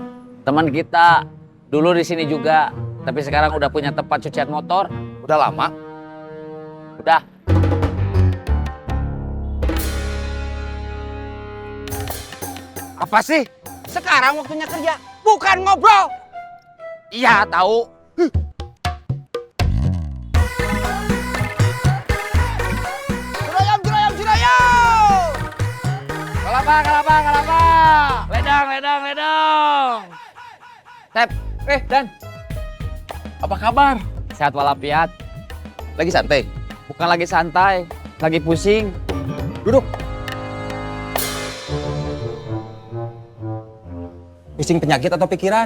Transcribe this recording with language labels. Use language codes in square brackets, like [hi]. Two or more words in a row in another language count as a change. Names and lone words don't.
[id] Teman kita dulu di sini juga, tapi sekarang udah punya tempat cucian motor. Udah lama? Udah. Apa sih? Sekarang waktunya kerja, bukan ngobrol. Iya, tahu. Cirayam, Cirayam, Cirayam! Kelapa, kelapa, kelapa. Ledang, ledang, ledang. Tep, Dan. Apa kabar? Sehat walafiat. Lagi santai? Bukan lagi santai, lagi pusing. Duduk. Pusing penyakit atau pikiran?